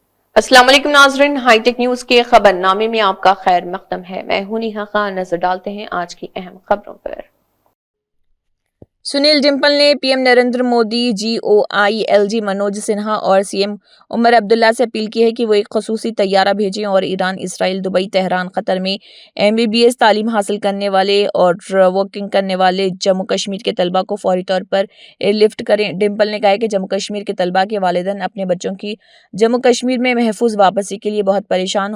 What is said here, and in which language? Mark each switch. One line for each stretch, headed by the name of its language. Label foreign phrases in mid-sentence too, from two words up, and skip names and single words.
Urdu: السلام علیکم ناظرین، ہائی ٹیک نیوز کے خبر نامے میں آپ کا خیر مقدم ہے۔ میں ہوں نیہا خان۔ نظر ڈالتے ہیں آج کی اہم خبروں پر۔ سنیل ڈمپل نے پی ایم نریندر مودی، جی او آئی ایل جی منوج سنہا اور سی ایم عمر عبداللہ سے اپیل کی ہے کہ وہ ایک خصوصی طیارہ بھیجیں اور ایران، اسرائیل، دبئی، تہران، قطر میں MBBS تعلیم حاصل کرنے والے اور ورکنگ کرنے والے جموں کشمیر کے طلباء کو فوری طور پر
English: air lift
Urdu: کریں۔ ڈمپل نے کہا کہ جموں کشمیر کے طلباء کے والدین اپنے بچوں کی جموں کشمیر میں محفوظ واپسی کے لیے بہت پریشان۔